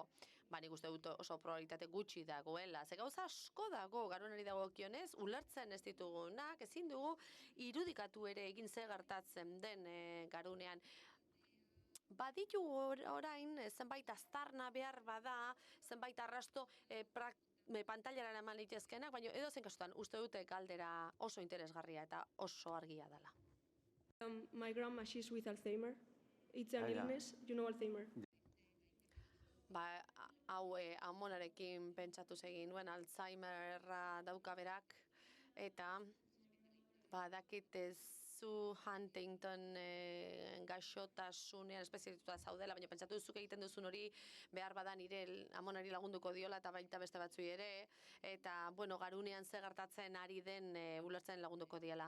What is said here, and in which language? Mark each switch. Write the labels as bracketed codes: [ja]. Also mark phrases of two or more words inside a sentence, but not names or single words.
[eu] Nik uste dut oso probabilitate gutxi dagoela. Ze gauza asko dago garunari dagokionez, ulertzen ez ditugunak, ezin dugu irudikatu ere egin ze gertatzen den garunean. Baditu orain zenbait aztarna behar bada, zenbait arrasto pantailara eman litezkenak, baina edozein kasutan uste dute galdera oso interesgarria eta oso argia dela. [en] My grandma, she's with Alzheimer. It's an illness, you know Alzheimer. [eu] Hau amonarekin pentsatu egin nuen, Alzheimerra dauka berak, eta badakit zu Huntington gaixotasunean espezialituta zaudela, baina pentsatu duzuk egiten duzun hori behar bada nire amonari lagunduko diola eta baita beste batzui ere, eta garunean ze gertatzen ari den ulertzen lagunduko diela.